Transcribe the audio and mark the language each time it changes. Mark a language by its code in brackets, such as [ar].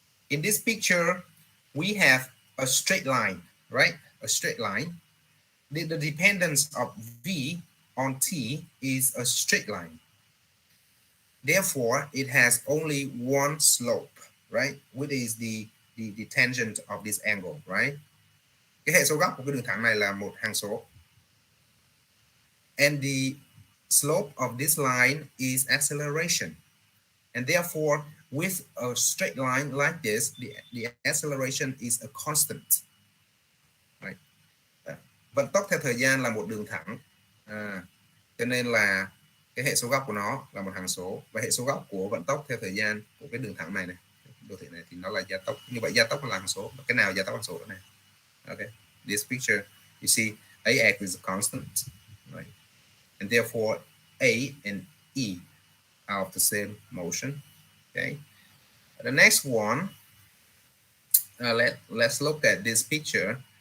[en] In this picture, we have a straight line, right? A straight line. The dependence of V on T is a straight line. Therefore, it has only one slope, right? Which is the tangent of this angle, right? [vi] Cái hệ số góc của cái đường thẳng này là một hằng số. [en] And the slope of this line is acceleration. And therefore, with a straight line like this, the acceleration is a constant. Right? [vi] Vận tốc theo thời gian là một đường thẳng. Cho nên là cái hệ số góc của nó là một hằng số. Và hệ số góc của vận tốc theo thời gian của cái đường thẳng này, đô thị này thì nó là gia tốc. Như vậy gia tốc là hằng số. Cái nào gia tốc hằng số đó này? [en] Okay. This picture, you see, AX is a constant, right? And therefore, A and E are of the same motion. Okay. The next one, let's look at this picture.